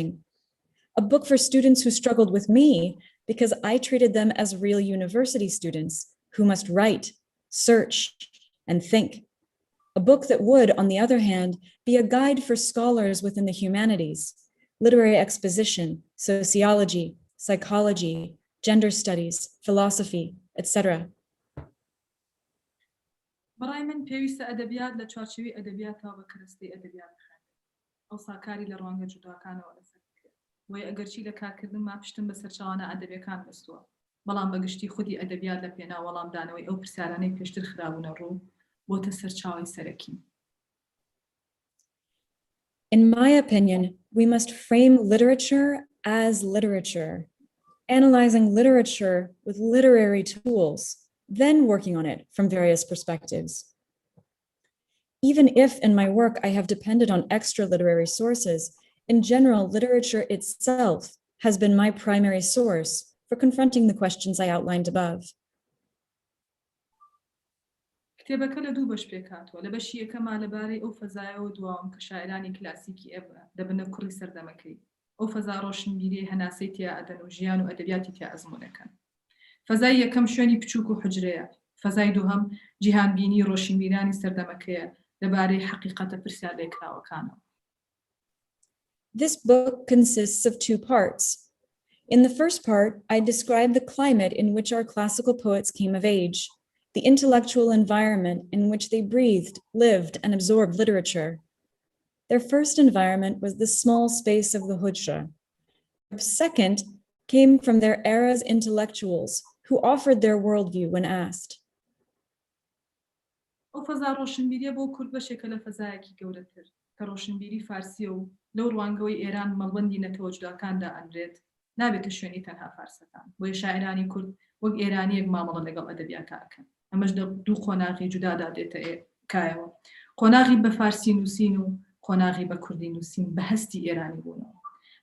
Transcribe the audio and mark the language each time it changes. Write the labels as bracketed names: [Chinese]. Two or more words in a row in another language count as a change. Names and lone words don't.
[English] A book for students who struggled with me because I treated them as real university students who must write, search, and think. A book that would, on the other hand, be a guide for scholars within the humanities, literary exposition, sociology, psychology, gender studies, philosophy, etc. [Central Kurdish] بەڕای من پێویستە ئەدەبیات لە چوارچێوەی ئەدەبیاتەوە بە کەرەستەی ئەدەبیات بخوێنرێت. ئەوسا کاری لە ڕوانگە جوداکانەوە لەسەر بکرێت. بۆیە ئەگەرچی لە کارکردن ما پشتم بە سەرچاوانە ئەدەبیەکان بەستووە، بەڵام بەگشتی خودی ئەدەبیات لە پێنا وەڵامدانەوەی ئەو پرسیارانەی پێشتر خرابوونە ڕوو بۆتە سەرچاوەی سەرەکی. [English] In my opinion, we must frame literature as literature, analyzing literature with literary tools, then working on it from various perspectives. Even if in my work I have depended on extra literary sources, in general, literature itself has been my primary source for confronting the questions I outlined above. [Central Kurdish] کتێبەکە لە دوو بەش پێکاتوە لە بەشی یەکەما لەبارەی ئەو فەزایەوە دوام کە شاعرانی کلاسیکی دەبنە کوڕی سەردەمەکەی ئەو فەزا ڕۆشنبیری هەناسەی تیا ئەدەن و ژیان و ئەدەبیاتی تیا ئەزمونەکەن. فەزای یەکەم شوێنی بچووک و حجرەیە. فەزای دووهەم جیهانبینی ڕۆشنبیرانی سەردەمەکەیە لەبارەی حەقیقەتە پرسیار لێکراوەکانەوە. [English] This book consists of two parts. In the first part, I describe the climate in which our classical poets came of age, the intellectual environment in which they breathed, lived, and absorbed literature. Their first environment was the small space of the Hujra. Their second came from their era's intellectuals who offered their worldview when asked. [Central Kurdish] ئەو فەزا ڕۆشنبیریە بۆ کورد بەشێکە لە فەزایەکی گەورەتر کە ڕۆشنبیری فارسیە و لەو ڕوانگەوەی ئێران مەڵبەندی نەتەوە جوداکاندا ئەنرێت نابێتە شوێنی تەنها فارسەکان بۆیە شاعرانی کورد وەک ئێرانیەک مامەڵە لەگەڵ ئەدەبیاتە ئەکەن. ئەمەش دوو قۆناغی جودادا دێتە کایەوە قۆناغی بە فارسی نووسین و قۆناغی بە کوردی نووسین بە هەستی ئێرانی بوونەوە.